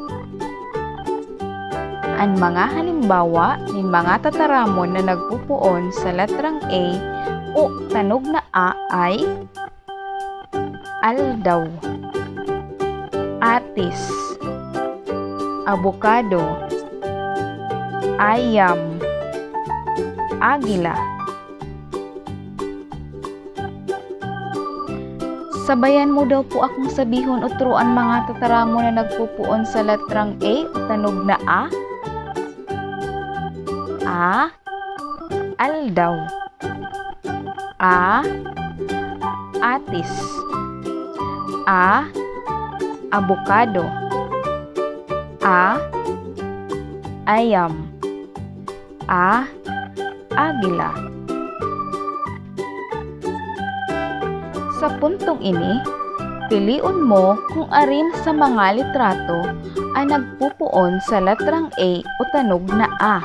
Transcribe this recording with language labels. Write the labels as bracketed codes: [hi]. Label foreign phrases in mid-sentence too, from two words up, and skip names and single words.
[bik] Ang mga halimbawa nin mga tataramon na nagpupuon sa letrang A o tanog na A ay aldaw, atis, abokado, ayam, agila. Sabayan mo daw po akong sabihon o turuan mga tataramo na nagpupuon sa letrang A o tanog na A. A. Aldaw. A. Atis. A. Abokado. A. Ayam. A. Agila. Sa puntong ini, piliun mo kung arin sa mga litrato ang nagpupuon sa letrang A o tanog na A.